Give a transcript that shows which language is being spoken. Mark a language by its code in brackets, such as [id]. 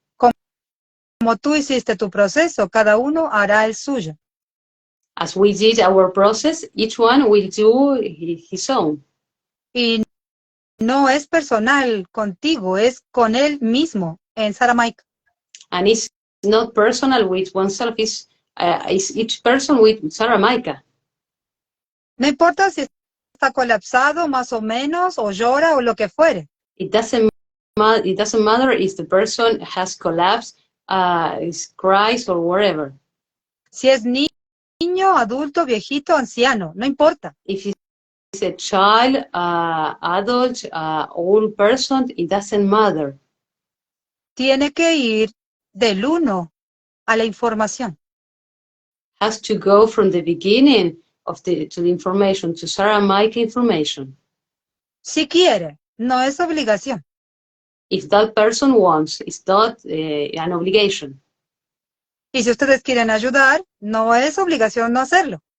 [es] Como tú hiciste tu proceso, cada uno hará el suyo. [en] As we did our process, each one will do his own. [es] Y no es personal contigo, es con él mismo, en Saramaika. [en] And it's not personal with oneself, it's each person with Sarah Maika. [es] No importa si está colapsado más o menos, o llora o lo que fuere. [en] It doesn't matter if the person has collapsed, is cries or whatever. [es] Si es niño, adulto, viejito, anciano, no importa. [en] If it's a child, adult, old person, it doesn't matter. [es] Tiene que ir del uno a la información. [en] Has to go from the beginning to the information, to Sarah Maika information. [es] Si quiere, no es obligación. [en] If that person wants, it's not an obligation. [es] Y si ustedes quieren ayudar, no es obligación no hacerlo.